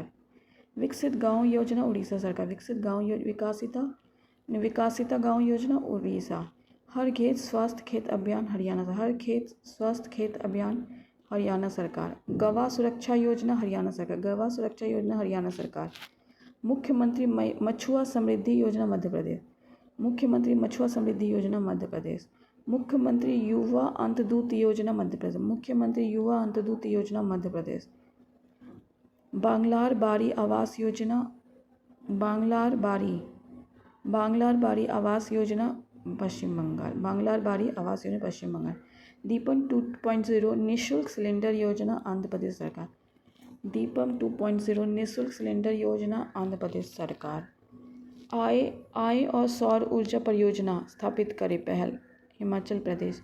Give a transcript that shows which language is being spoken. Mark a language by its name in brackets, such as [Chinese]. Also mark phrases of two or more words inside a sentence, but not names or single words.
[Hindi] विकसित गांव योजना उड़ीसा सरकार। विकसित गांव विकासिता गांव योजना उड़ीसा। हर खेत स्वास्थ्य खेत अभियान हरियाणा। हर खेत स्वास्थ्य खेत अभियान हरियाणा सरकार। गवाह सुरक्षा योजना हरियाणा सरकार। गवाह सुरक्षा योजना हरियाणा सरकार। मुख्यमंत्री मछुआ समृद्धि योजना मध्य प्रदेश। मुख्यमंत्री मछुआ समृद्धि योजना मध्य प्रदेश। मुख्यमंत्री युवा अंतर्दूत योजना मध्य प्रदेश। मुख्यमंत्री युवा अंतर्दूत योजना मध्य प्रदेश। बांग्लार बारी आवास योजना बांग्लार बारी आवास योजना पश्चिम बंगाल। बांग्लार बारी आवास योजना पश्चिम बंगाल। दीपम 2.0 निःशुल्क सिलेंडर योजना आंध्र प्रदेश सरकार। दीपम 2.0 निःशुल्क सिलेंडर योजना आंध्र प्रदेश सरकार। आय और सौर ऊर्जा परियोजना स्थापित करे पहल हिमाचल प्रदेश।